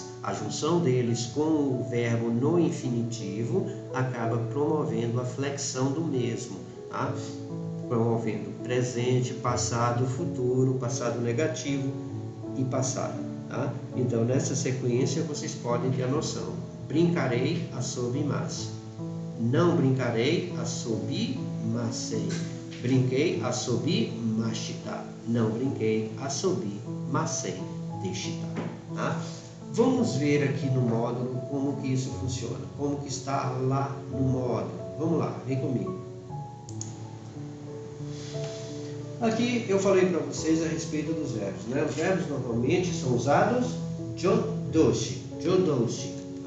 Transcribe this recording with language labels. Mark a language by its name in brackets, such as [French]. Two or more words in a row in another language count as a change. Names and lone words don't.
[Portuguese] A junção deles com o verbo no infinitivo acaba promovendo a flexão do mesmo, tá? Promovendo presente, passado, futuro, passado negativo e passado. Tá? Então, nessa sequência, vocês podem ter a noção. Brincarei, [Japanese] 遊びます. [Portuguese] Não brincarei, [Japanese] 遊びません. [Portuguese] Brinquei, [Japanese] 遊びました. [Portuguese] Não brinquei, [Japanese] 遊びませんでした. [Portuguese] Tá? Vamos ver aqui no módulo como que isso funciona. Como que está lá no módulo. Vamos lá, vem comigo. Aqui eu falei para vocês a respeito dos verbos, né? Os verbos normalmente são usados jodoshi, jodoshi, tá?